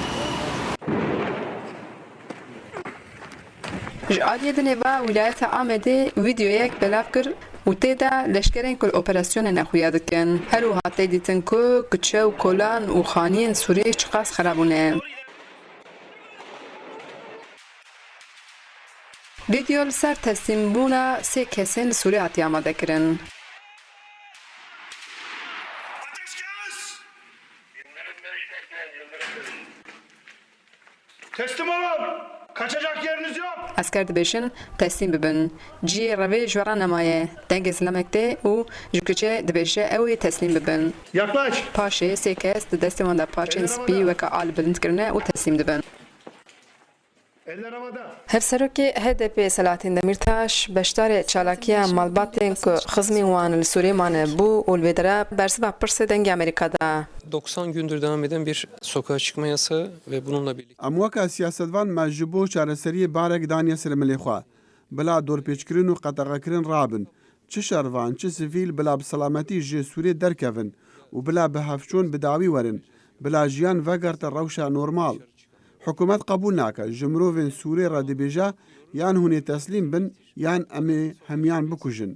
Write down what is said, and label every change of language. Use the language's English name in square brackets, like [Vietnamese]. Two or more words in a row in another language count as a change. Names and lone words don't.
[Kurdish] Ji aliyê di nêva wilayeta Amedê vîdyoyek belav kir û tê de leşkerên ku li operasyonê nexuya dikin. Her wiha tê dîtin ku kuçe û kolan û xaniyên Sûriyê çi qas xerab bûne. Vîdyo li ser teslîmbûna sê kesên li Sûriyê hatiye amadekirin. [Turkish] teslim olun. Kaçacak yeriniz yok. [Kurdish] Esker dibêjin teslîm bibin. Ciyê revê ji weran nemaye. Dengê zilamek tê û ji kuçê dibêje ew ê teslîm bibin. [Turkish] Yaklaş. [Kurdish] Paşê sê kes di destê wan de parçeyên spî weke al bilind kirine û teslîm dibin. [Turkish] Eller havada. [Kurdish] Hevserokê HDP Selahattin Demirtaş beşdarê çalakiya malbatên ku xizmên wan li Sûriyê mane bû û li vê de bersiva pirsê dengê Amerîkada. [Turkish] 90 gündür devam eden bir sokağa çıkma yasağı ve bununla birlikte [Kurdish] Em weka siyasetvan me ji bo çareseriyê barek daniye sermilê xwe. Bila dorpêçkirin û qeteqekirin rabin. Çi şervan, çi sivîl bila bi selametî ji Sûriyê derkevin û bila bi hevçûn bi dawî werin. Bila jiyan vegerte rewşa normal. Hikûmet qebûl nake ji mirovên Sûriyê re dibêje yan hûn ê teslîm bin yan em ê hemiyan bikujin.